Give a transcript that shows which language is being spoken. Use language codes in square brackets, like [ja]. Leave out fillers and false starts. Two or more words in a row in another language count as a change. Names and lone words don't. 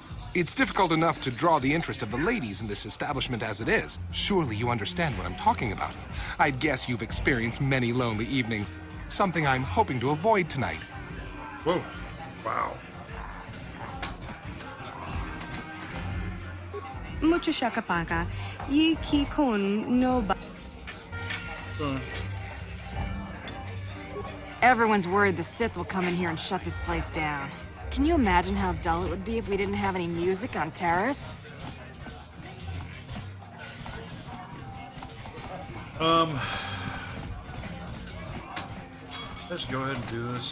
[en] It's difficult enough to draw the interest of the ladies in this establishment as it is. Surely you understand what I'm talking about. I'd guess you've experienced many lonely evenings, something I'm hoping to avoid tonight. Whoa. Wow. Mucho shakapaka. Yi ki kon no ba. Everyone's worried the Sith will come in here and shut this place down. Can you imagine how dull it would be if we didn't have any music on Terrace? Let's go ahead and do this.